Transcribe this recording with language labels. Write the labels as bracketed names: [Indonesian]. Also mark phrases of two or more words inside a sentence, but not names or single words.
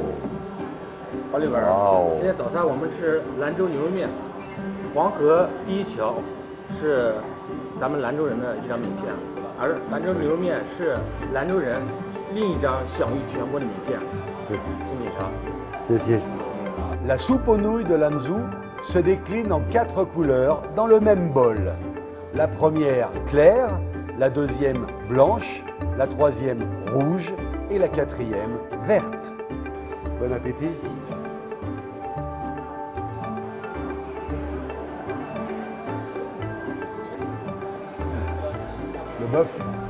[Chinese] 奥利文，今天早餐我们吃兰州牛肉面。黄河第一桥是咱们兰州人的一张名片，而兰州牛肉面是兰州人另一张享誉全国的名片。对，请品尝。 [French] 谢谢。La soupe aux nouilles de Lanzhou se décline en 4 couleurs dans le même bol. La première claire, la deuxième blanche, la troisième rouge et la quatrième verte. Bon appétit. Le bœuf.